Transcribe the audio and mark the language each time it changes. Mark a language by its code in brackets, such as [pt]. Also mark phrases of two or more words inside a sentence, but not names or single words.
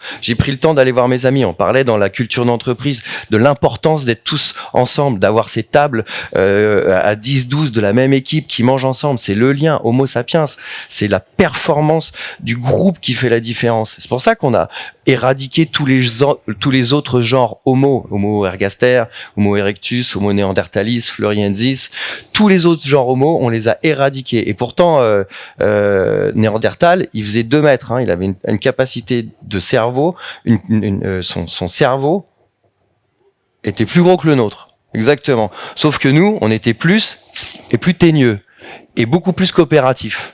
[fr] J'ai pris le temps d'aller voir mes amis. On parlait dans la culture d'entreprise de l'importance d'être tous ensemble, d'avoir ces tables à 10, 12 de la même équipe qui mangent ensemble. C'est le lien, Homo sapiens. C'est la performance du groupe qui fait la différence. C'est pour ça qu'on a éradiqué tous les autres genres Homo ergaster, Homo erectus, Homo neanderthalis, floriensis. Tous les autres genres Homo, on les a éradiqués. Et pourtant, Néandertal, il faisait 2 mètres. Hein. Il avait une capacité de cerveau, son cerveau était plus gros que le nôtre. Exactement. Sauf que nous, on était plus teigneux et beaucoup plus coopératifs.